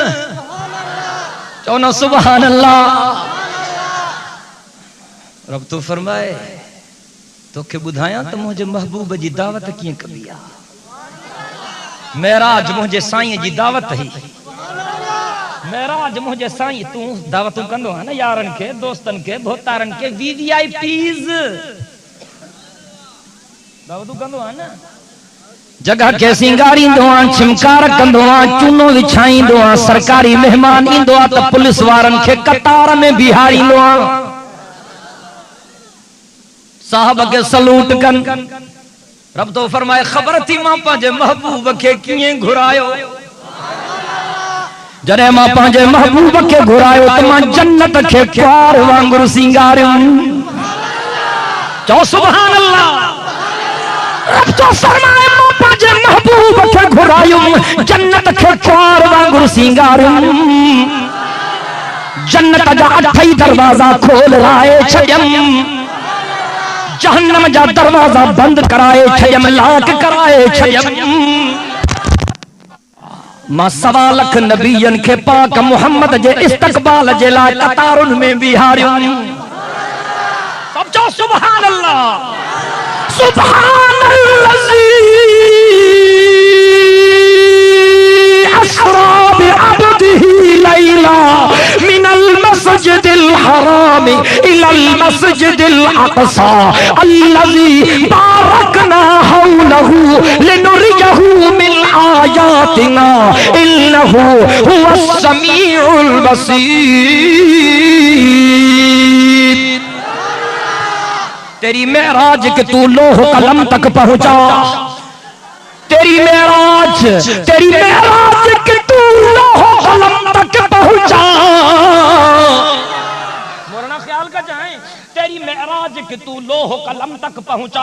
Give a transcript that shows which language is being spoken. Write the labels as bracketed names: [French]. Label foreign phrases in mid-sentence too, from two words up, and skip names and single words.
[Sindhi] चओ न [Arabic] سبحان الله. [Sindhi] रब तो फरमाए तोखे ॿुधायां त मुंहिंजे महबूब जी दावत कीअं कबी आहे। मेराज मुंहिंजे साईं जी दावत हुई। मेराज मुझे साईं तू दावतूं कंदो है ना यारन के दोस्तन के भोतारन के वीवीआईपीज दावतूं कंदो है ना। जगह के सिंगारींदो आ छिमकार कंदो आ चूनो विछाईंदो आ। सरकारी मेहमान ईंदो आ त पुलिस वारन के कतार में बिहारींदो आ। साहब के सलूट कन। रब तो फरमाए खबर थी मां पंहिंजे महबूब के कीअं घुरायो। जॾहिं मां पंहिंजे महबूब खे घुरायो त मां जन्नत खे प्यार वांगुरु सिंगारियुमि। चओ [Arabic] سبحان الله. [Sindhi] रब तो फरमाए मां पंहिंजे महबूब खे घुरायुमि जन्नत खे प्यार वांगुरु सिंगारियुमि। जन्नत जा 8 दरवाजा खोल राए छॾियमि। जहन्नम जा दरवाजा बंद कराए छॾियमि लाक कराए छॾियमि। मां 1.25 लाख नबियन के पाक मोहम्मद जे इस्तकबाल जे लाइ कतारुन में बिहारियुमि। सब चओ [Arabic] سبحان الله. سبحان الذي أسرى بعبده ليلا من المسجد الحرام إلى المسجد الأقصى الذي باركنا حوله لنريه من آياتنا إنه هو السميع البصير. [Urdu] تیری معراج کہ تو لوح قلم تک پہنچا. تیری معراج کہ تو لوح قلم تک پہنچا. مورنا خیال کا جائے تیری معراج کہ تو لوح قلم تک پہنچا.